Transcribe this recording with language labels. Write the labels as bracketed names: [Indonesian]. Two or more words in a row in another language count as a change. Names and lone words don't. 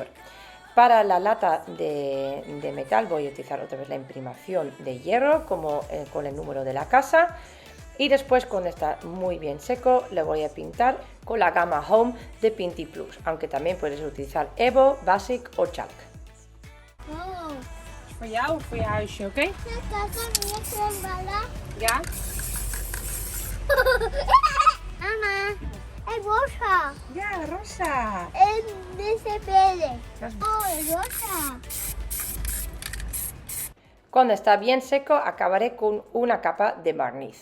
[Spanish] Para la lata de metal voy a utilizar otra vez la imprimación de hierro, como con el número de la casa. Y después, cuando está muy bien seco, le voy a pintar con la gama Home de Pinty Plus, aunque también puedes utilizar Evo, Basic o Chalk. Oh, [Dutch] Voor jou of voor je huisje, oké? [Spanish] la casa mía se embala. [Dutch] Ja? [Spanish] Mamá, es rosa. [Dutch] Ja, rosa. [Spanish] Es de ese verde. [Dutch] Dat is [Spanish] Oh, es rosa. Cuando está bien seco, acabaré con una capa de barniz.